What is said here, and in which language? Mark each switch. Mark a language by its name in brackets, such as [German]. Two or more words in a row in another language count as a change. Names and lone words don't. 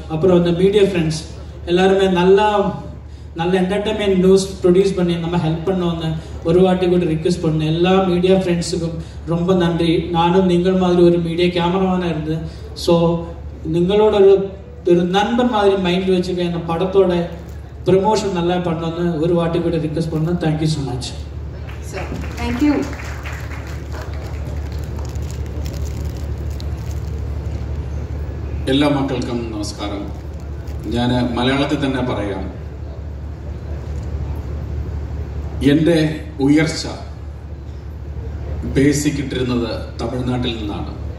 [Tamil] அப்புறம் இந்த [English] media friends [Tamil] எல்லாருமே நல்ல [English] entertainment news produce [Tamil] பண்ணி நம்ம ஹெல்ப் பண்ணவங்க ஒரு வாட்டி கூட ரிக்வெஸ்ட் பண்ணேன். எல்லா [English] media friends [Tamil] ரொம்ப நன்றி. நானும் நீங்கள் மாதிரி ஒரு [English] media cameraman [Tamil] இருந்தேன். ஸோ நிங்களோட ஒரு நண்பன் மாதிரி மைண்ட் வச்சுக்க இந்த படத்தோட ப்ரமோஷன் நல்லா பண்ணோன்னு ஒரு வாட்டி கூட ரிக்வெஸ்ட் பண்ணேன். [English] Thank you so much. Thank you. [Malayalam] എല്ലാ മക്കൾക്കും നമസ്കാരം. ഞാൻ മലയാളത്തിൽ തന്നെ പറയാം. എൻ്റെ ഉയർച്ച ബേസിക് ഇട്ടിരുന്നത് തമിഴ്നാട്ടിൽ നിന്നാണ്.